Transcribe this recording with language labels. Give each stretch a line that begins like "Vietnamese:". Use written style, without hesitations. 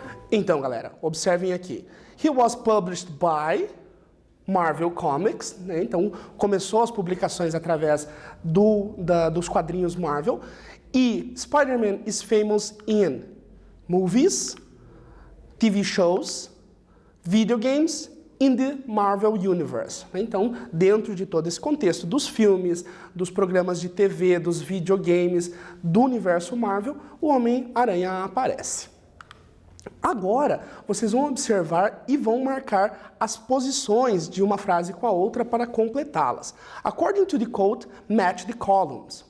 Portuguese: Então, galera, observem aqui.
English: He was published by Marvel Comics, né?
Portuguese: Então começou as publicações através dos quadrinhos Marvel.
English: E Spider-Man is famous in movies, TV shows, video games, in the Marvel Universe.
Portuguese: Então, dentro de todo esse contexto dos filmes, dos programas de TV, dos videogames, do universo Marvel, o Homem-Aranha aparece. Agora, vocês vão observar e vão marcar as posições de uma frase com a outra para completá-las.
English: According to the code, match the columns.